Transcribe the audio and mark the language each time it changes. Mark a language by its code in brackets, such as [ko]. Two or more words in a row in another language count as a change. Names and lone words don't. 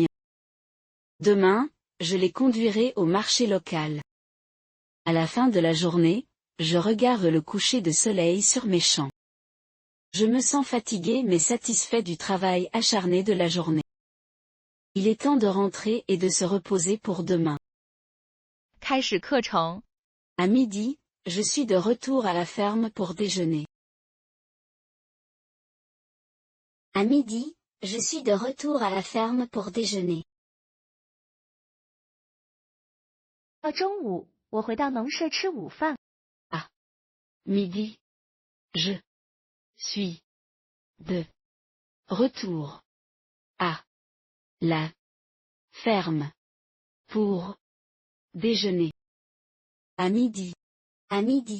[fr] Demain, je les conduirai au marché local. À la fin de la journée, je regarde le coucher de soleil sur mes champs. Je me sens fatigué mais satisfait du travail acharné de la journée. Il est temps de rentrer et de se reposer pour demain. [zh] 开始课程。 [fr] À midi, je suis de retour à la ferme pour déjeuner. À midi, je suis de retour à la ferme pour déjeuner. [zh] 到中午，我回到农舍吃午饭。 [fr] Midi. Je suis de retour à la ferme pour déjeuner. À midi. À midi.